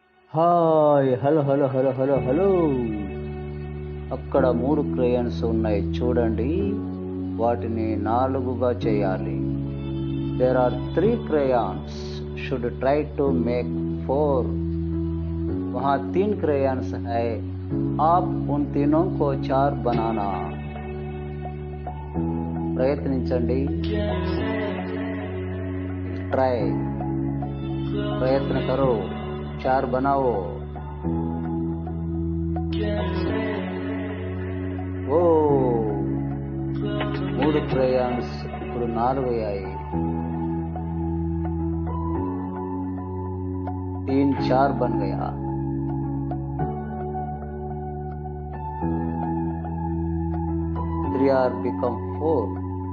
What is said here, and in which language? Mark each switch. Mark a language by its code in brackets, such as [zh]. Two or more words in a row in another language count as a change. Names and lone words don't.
[te] హాయ్ హలో హలో హలో హలో హలో. అక్కడ 3 క్రేయన్స్ ఉన్నాయి చూడండి. వాటిని 4గా చేయాలి. [en] there are 3 crayons. should try to make 4. [hi] वहाँ 3 crayons है. आप उन तीनों को 4 बनाना. [te] ప్రయత్నించండి. ट्राई. [hi] प्रयत्न करो. 4 बनाओ. [te] ఓ 3 క్రేయాన్స్ ఇప్పుడు 4 అయ్యాయి. [hi] 3 4 बन गया. [en] 3 are become 4.